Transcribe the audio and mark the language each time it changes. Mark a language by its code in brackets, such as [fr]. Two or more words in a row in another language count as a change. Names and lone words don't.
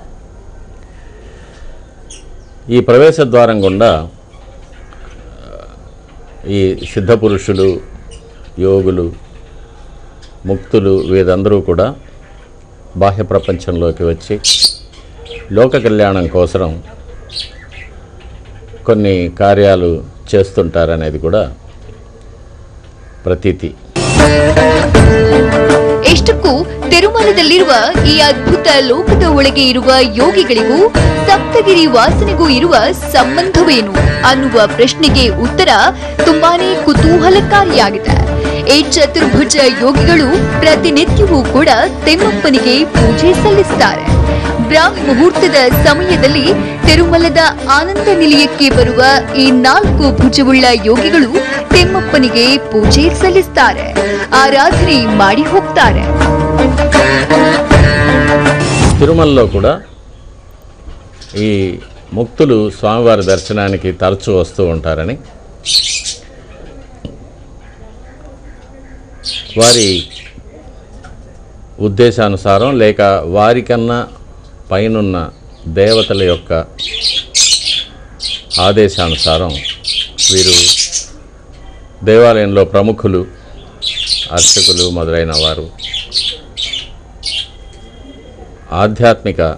[te] ఈ ప్రవేశ ద్వారం గుండా ఈ సిద్ధపురుషులు, యోగులు, ముక్తులు వీరందరూ కూడా బాహ్య ప్రపంచంలోకి వచ్చి లోక కళ్యాణం కోసం కొన్ని కార్యాలు చేస్తుంటారనేది కూడా ಪ್ರತೀತಿ. [kn] ಎಷ್ಟಕ್ಕೂ ತಿರುಮಲದಲ್ಲಿರುವ ಈ ಅದ್ಭುತ ಲೋಕದ ಒಳಗೆ ಇರುವ ಯೋಗಿಗಳಿಗೂ ಸಪ್ತಗಿರಿ ವಾಸನೆಗೂ ಇರುವ ಸಂಬಂಧವೇನು ಅನ್ನುವ ಪ್ರಶ್ನೆಗೆ ಉತ್ತರ ತುಂಬಾನೇ ಕುತೂಹಲಕಾರಿಯಾಗಿದೆ. ಈ ಚತುರ್ಭುಜ ಯೋಗಿಗಳು ಪ್ರತಿನಿತ್ಯವೂ ಕೂಡ ತಿಮ್ಮಪ್ಪನಿಗೆ ಪೂಜೆ ಸಲ್ಲಿಸುತ್ತಾರೆ. ಬ್ರಾಹ್ಮ ಮುಹೂರ್ತದ ಸಮಯದಲ್ಲಿ ತಿರುಮಲದ ಆನಂದ ನಿಲಯಕ್ಕೆ ಬರುವ ಈ 4 ಭುಜವುಳ್ಳ ಯೋಗಿಗಳು ತಿಮ್ಮಪ್ಪನಿಗೆ ಪೂಜೆ ಸಲ್ಲಿಸುತ್ತಾರೆ, ಆರಾಧನೆ ಮಾಡಿ ಹೋಗ್ತಾರೆ. [te] తిరుమలలో కూడా ఈ ముక్తులు స్వామివారి దర్శనానికి తరచూ వస్తూ ఉంటారని, వారి ఉద్దేశానుసారం లేక వారికన్నా పైనున్న దేవతల యొక్క ఆదేశానుసారం వీరు దేవాలయంలో ప్రముఖులు, అర్చకులు మొదలైన వారు ఆధ్యాత్మిక